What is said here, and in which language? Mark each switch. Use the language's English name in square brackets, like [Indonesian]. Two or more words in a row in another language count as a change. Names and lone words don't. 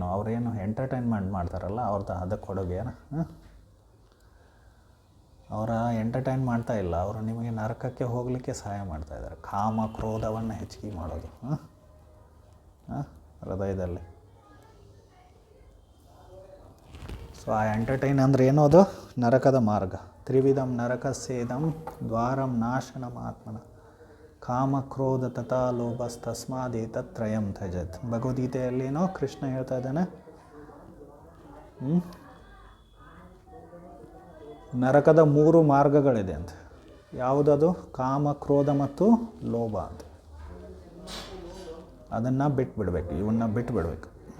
[Kannada] ಅವರೇನು ಎಂಟರ್ಟೈನ್ಮೆಂಟ್ ಮಾಡ್ತಾರಲ್ಲ ಅವ್ರದ್ದು, ಅದಕ್ಕೆ ಕೊಡುಗೆ ಏನು? ಅವರ ಎಂಟರ್ಟೈನ್ ಮಾಡ್ತಾ ಇಲ್ಲ, ಅವರು ನಿಮಗೆ ನರಕಕ್ಕೆ ಹೋಗಲಿಕ್ಕೆ ಸಹಾಯ ಮಾಡ್ತಾಯಿದ್ದಾರೆ. ಕಾಮ ಕ್ರೋಧವನ್ನು ಹೆಚ್ಚಿಗೆ ಮಾಡೋದು. ಹೃದಯದಲ್ಲಿ. ಸೊ ಆ ಎಂಟರ್ಟೈನ್ ಅಂದರೆ ಏನೋ ಅದು ನರಕದ ಮಾರ್ಗ. [Sanskrit] ತ್ರಿವಿಧಂ ನರಕಸ್ಯೇದಂ ದ್ವಾರಂ ನಾಶನಂ ಆತ್ಮನ ಕಾಮ ಕ್ರೋಧ ತಥಾ ಲೋಭಸ್ತಸ್ಮಾದೇತತ್ರಯಂ ತ್ಯಜತ್. [Kannada] ಭಗವದ್ಗೀತೆಯಲ್ಲೇನೋ ಕೃಷ್ಣ ಹೇಳ್ತಾ ಇದ್ದಾನೆ, ನರಕದ 3 ಮಾರ್ಗಗಳಿದೆ ಅಂತ. ಯಾವುದದು? ಕಾಮ ಕ್ರೋಧ ಮತ್ತು ಲೋಭ ಅಂತ. ಅದನ್ನು ಬಿಟ್ಬಿಡ್ಬೇಕು, ಇವನ್ನ ಬಿಟ್ಟುಬಿಡ್ಬೇಕು.